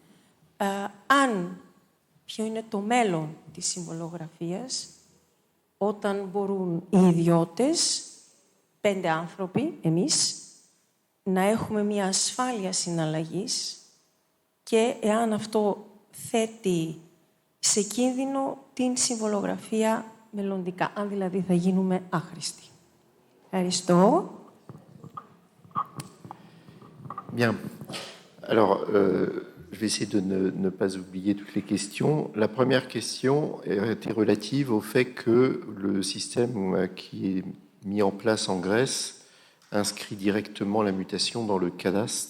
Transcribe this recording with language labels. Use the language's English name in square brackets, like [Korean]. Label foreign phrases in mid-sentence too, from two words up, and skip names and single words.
[Greek] ποιο είναι το μέλλον της συμβολογραφίας, όταν μπορούν οι ιδιώτες, 5 άνθρωποι, εμείς, να έχουμε μια ασφάλεια συναλλαγής και εάν αυτό θέτει σε κίνδυνο την συμβολογραφία μελλοντικά, αν δηλαδή θα γίνουμε άχρηστοι. Ευχαριστώ. [French] Bien. Alors, je vais essayer de ne pas oublier toutes les questions. La première question était relative au fait que le système qui est mis en place en Grèce inscrit directement la mutation dans le cadastre.